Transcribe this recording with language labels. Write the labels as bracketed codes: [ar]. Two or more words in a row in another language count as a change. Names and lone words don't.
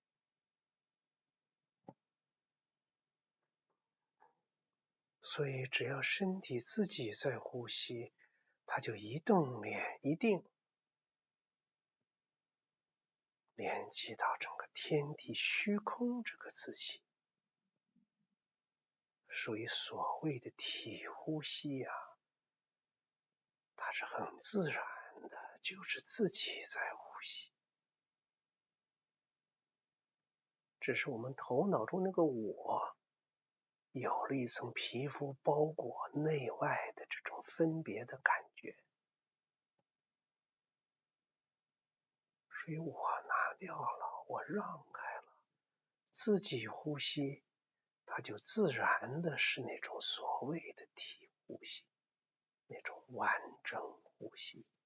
[zh] 所以只要身體自己在呼吸，它就一定聯繫到整個天地虛空這個自己，屬於所謂的體呼吸呀，它是很自然的，就是自己在呼吸。只是我們頭腦中那個我，有了一層皮膚包裹內外的這種分別的感覺，所以我拿掉了，我讓開了，自己呼吸，它就自然的是那種所謂的體呼吸，那種完整呼吸。